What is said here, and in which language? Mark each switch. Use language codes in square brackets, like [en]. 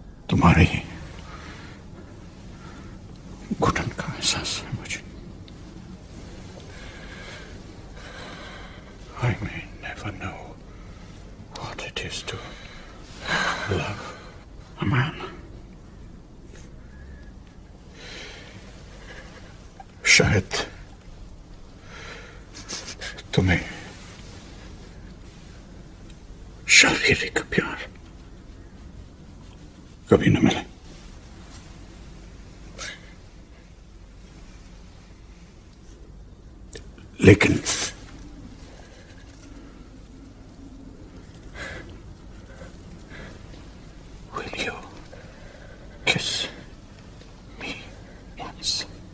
[hi] तुम्हारी घुटन का एहसास है मुझे. [en] I may never know what it is to love a man. [hi] शायद तुम्हें शारीरिक प्यार कभी न मिले, लेकिन [en] will you kiss me once?